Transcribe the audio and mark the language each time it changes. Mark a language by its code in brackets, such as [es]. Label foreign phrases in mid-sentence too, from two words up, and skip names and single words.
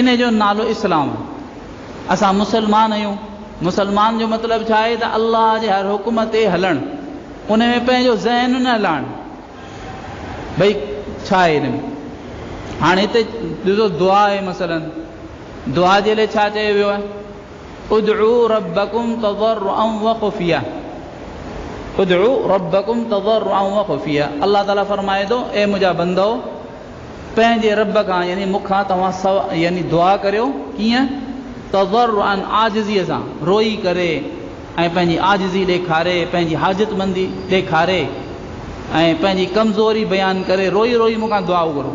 [sd] इन जो नालो इस्लाम आहे। असां मुसलमान आहियूं। मुसलमान जो मतिलबु छा आहे त अल्लाह जे हर हुकुम ते हलणु, उन में पंहिंजो ज़हन न हलाइणु। भई छा आहे हिन में? हाणे हिते ॾिसो दुआ आहे, मसलन दुआ जे लाइ छा चयो वियो आहे? [ar] ادعوا ربكم تضرعا و خفية، ادعوا ربكم تضرعا و خفية. [sd] अल्लाह ताला फरमाए थो, ए मुंहिंजा बंदो पंहिंजे रब खां यानी मूंखां तव्हां यानी दुआ करियो कीअं तज़र्रुअन आजिज़ीअ सां रोई करे ऐं पंहिंजी आजिज़ी ॾेखारे पंहिंजी हाजतमंदी ॾेखारे ऐं पंहिंजी कमज़ोरी बयानु करे रोई रोई मूंखां दुआऊं करो।